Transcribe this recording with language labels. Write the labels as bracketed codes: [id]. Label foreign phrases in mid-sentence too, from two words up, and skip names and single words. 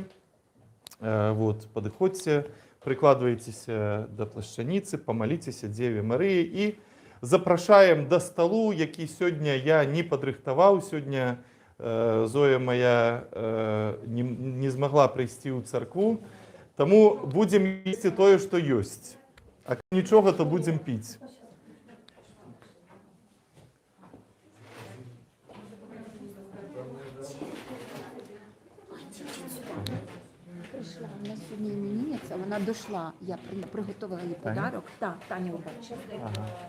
[be] Падыходзьце, прыкладвайцеся да плашчаніцы, памаліцеся Дзеве Марыі і запрашаем да сталу, які сёння я не падрыхтаваў. Сёння Зоя моя не змагла прыйсці ў царкву, таму будзем есці тое, што ёсць. А калі нічога, то будзем піць. [uk] Прийшла, у нас сьогодні іменинниця, вона дійшла, я приготувала їй подарок. Так, Таня побачила. Ага.